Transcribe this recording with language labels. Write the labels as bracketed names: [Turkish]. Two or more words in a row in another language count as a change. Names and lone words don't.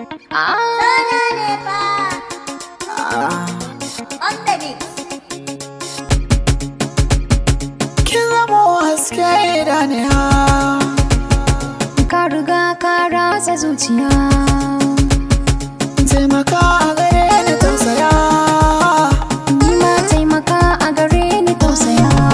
[Hausa] Ah. Sana ne fa. [English] Ah. On the mix. [Hausa] Kin zamo haske idaniya. Ka riga ka ratsa zuciya. Taimaka a gare ni, tausaya. Ni ma taimaka a gare ni, tausaya.